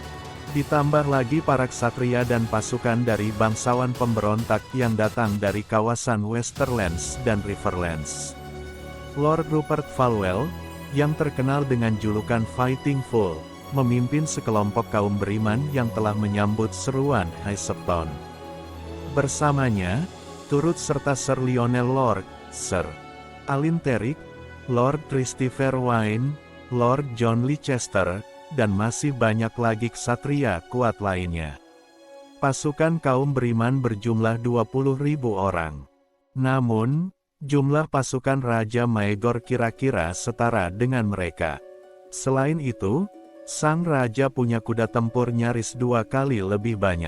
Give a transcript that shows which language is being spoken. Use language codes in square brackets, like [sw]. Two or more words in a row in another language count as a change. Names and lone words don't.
[id] Ditambah lagi para ksatria dan pasukan dari bangsawan pemberontak yang datang dari kawasan Westerlands dan Riverlands. Lord Rupert Falwell, yang terkenal dengan julukan Fighting Fool, memimpin sekelompok kaum beriman yang telah menyambut seruan High Septon. Bersamanya, turut serta Sir Lionel Lord, Sir Alyn Terrick, Lord Christopher Wayne, Lord John Leicester, dan masih banyak lagi ksatria kuat lainnya. Pasukan kaum beriman berjumlah 20.000 orang. Namun, jumlah pasukan Raja Maegor kira-kira setara dengan mereka. Selain itu, sang raja punya kuda tempur nyaris 2 kali lebih banyak.